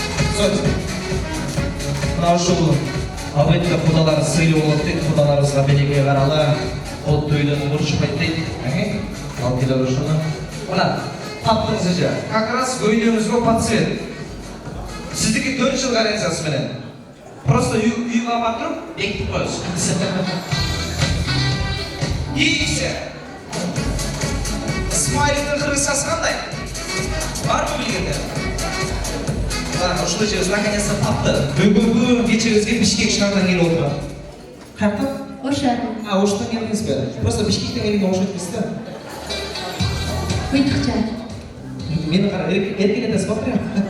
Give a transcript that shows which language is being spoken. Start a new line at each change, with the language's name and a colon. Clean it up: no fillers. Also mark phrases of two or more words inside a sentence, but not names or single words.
Kyrgyz: Мына ушул албетте кудалар сыйлуу болот дейт. Кудаларыбызга белекке каралы. Отто үйдөн урушпайт дейт. Ал келер ушуну. Мына таптыңыз эже. Как раз көйлөгүңүзгө
Russian: под цвет.
Kyrgyz: Сиздики 4 жыл гарантиясы менен.
Kazakh: Просто үй қалмай тұрып, бекітіп қойыңыз. Екінші. Смайликтің қырғызшасы қандай? Бар ма білгендер?
Kyrgyz: Ушул жерде наконец-то тапты. Бүгүнкү кечебизге Бишкек шаарынан келип отурат. Каяктан? Оша. Оштан келдиңиз бе? Просто Бишкектен келгенге окшойт эмес да. Быйтыкча. Мени кара, эркелетесиз ба прям?